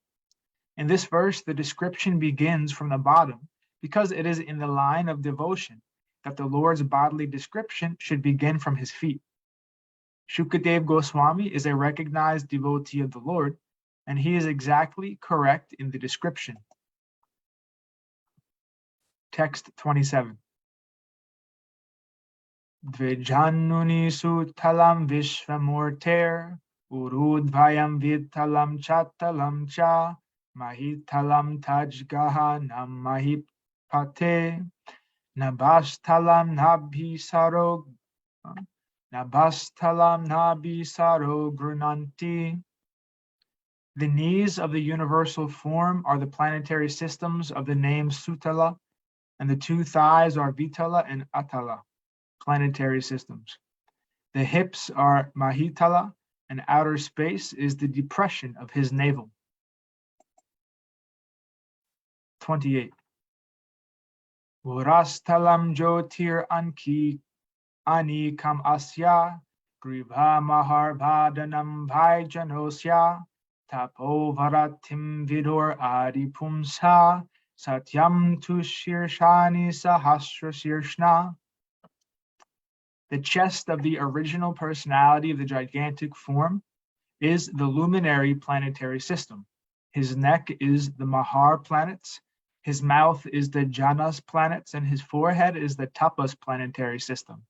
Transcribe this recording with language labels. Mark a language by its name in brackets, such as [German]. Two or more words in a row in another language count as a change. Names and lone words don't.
[English] In this verse, the description begins from the bottom because it is in the line of devotion that the Lord's bodily description should begin from his feet. Shukadev Goswami is a recognized devotee of the Lord, and he is exactly correct in the description. Text 27. [Sanskrit] Dvijannuni sutalam vishvamurter urudvayam vitalam chatalam cha mahitalam tajgaha nam mahipate nabastalam nabhisaro grunanti. [English] The knees of the universal form are the planetary systems of the name Sutala, and the 2 thighs are Vitala and Atala, planetary systems. The hips are Mahitala, and outer space is the depression of his navel. 28. [Sanskrit] Urastalam Jyotir Anikam Asya Gribha Maharbhadanam Bhaijanosya Tapo Varatim Vidur Adipumsa Satyam Tu Shirshani Sahasra Shirshna. [English] The chest of the original personality of the gigantic form is the luminary planetary system. His neck is the Mahar planets, his mouth is the Janas planets, and his forehead is the Tapas planetary system.